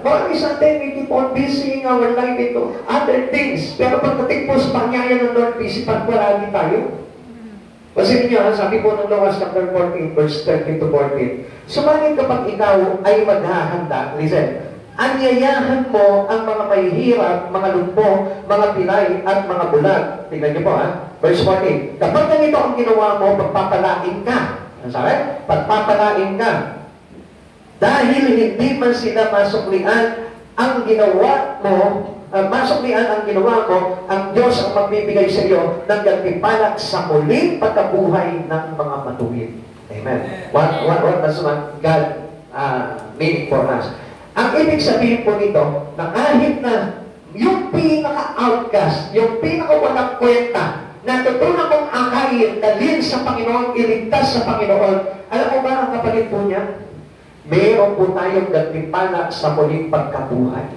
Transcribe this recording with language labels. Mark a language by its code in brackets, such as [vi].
[en] Marami sa atin, we keep on busy our life into other things. [tl] Pero pagdating po sa paanyaya ng Lord, busy pagpalagi tayo. Kasi niyo, sabi po ng Lucas chapter 14, verse 13 to 14, sumalit kapag ikaw ay maghahanda, listen, anyayahan mo ang mga mahihirap, mga lumpo, mga pilay, at mga bulag. Tingnan niyo po ha, verse 14, kapag ganito ang ginawa mo, pagpapalain ka. Ano sabi? Pagpapalain ka. Dahil hindi man sila masuklian ang ginawa mo, masuklian ang ginawa mo, ang Diyos ang magbibigay sa iyo ng gantimpala sa muling pagkabuhay ng mga matuwid. Amen. [en] What does God mean for us? [tl] Ang ibig sabihin po nito, na kahit na yung pinaka-outcast, yung pinaka-walang kwenta, natutunan mong akayin, dalhin sa Panginoon, iligtas sa Panginoon, alam mo ba ang kapalit po niya? Mayroon po tayong gantimpala sa muling pagkabuhay.